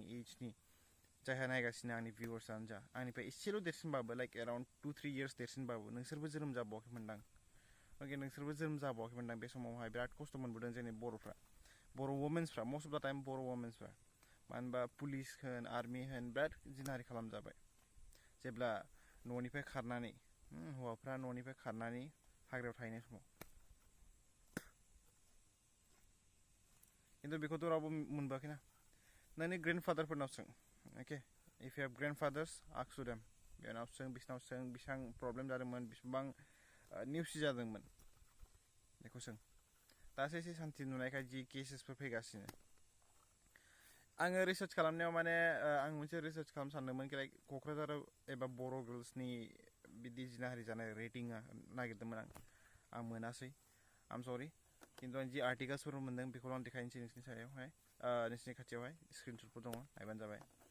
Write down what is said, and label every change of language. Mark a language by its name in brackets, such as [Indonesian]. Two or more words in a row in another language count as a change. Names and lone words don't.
[Bodo] एजनि जायहा नायगासिनो आंनि भिउवार्सआनो जा आंनिफ्राय एसेल' देरसिनबाबो [English] like around 2-3 years [Bodo] देरसिनबाबो नोंसोरबो जोनोम जाबावाखैमोनदां अके नोंसोरबो जोनोम जाबावाखैमोनदां बे समावहाय बिराद खस्थ' मोनबोदों जोंनि बर'फ्रा बर' वमेन्सफ्रा [English] most of the time [Bodo] बर' वमेन्सफ्रा मानो होनबा पुलिस होन आर्मि होन बिराद जिनाहारि खालामजाबाय जेब्ला न'निफ्राय खारनानै हौवाफ्रा न'निफ्राय खारनानै हाग्रायाव थाहैनाय समाव खिन्थु बेखौथ' रावबो मोनबोआखैना नोंनि ग्रेन्डफादारफोरनाव सों अके [English] if you have grandfathers ask them [Bodo] बेनाव सों बिसिनाव सों बेसेबां प्रब्लेम जादोंमोन बेसेबां नेवसि जादोंमोन बेखौ सों दासो एसे सान्थि नुनायखाय जि केसेसफोर फैगासिनो आङो रिसार्च खालामनायाव माने आं मोनसे रिसार्च खालामनो सानदोंमोन कि लाइक क'क्राझाराव एबा बर' गार्ल्सनि बिदि जिनाहारि जानाय रेटिंआ नागिरदोंमोन आं मोनासै आम सरि खिन्थु आं जि आर्टिकेल्सफोर मोन्दों बेखौल' आं देखायनोसै नोंसिनि सायावहाय नोंसिनि खाथियावहाय स्क्रिनशटफोर दङ नायबानो जाबाय